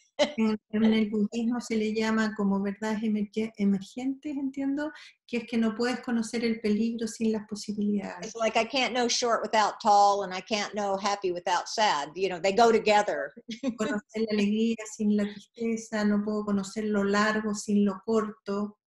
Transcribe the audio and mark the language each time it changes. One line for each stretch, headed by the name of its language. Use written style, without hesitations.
Spanish: En el budismo se le llama como verdades emergentes, entiendo, que es que no puedes conocer el peligro sin las posibilidades.
English: It's like I can't know short without tall, and I can't know happy without sad. They go together.
Spanish: Conocer la alegría sin la tristeza, no puedo conocer lo largo sin lo corto.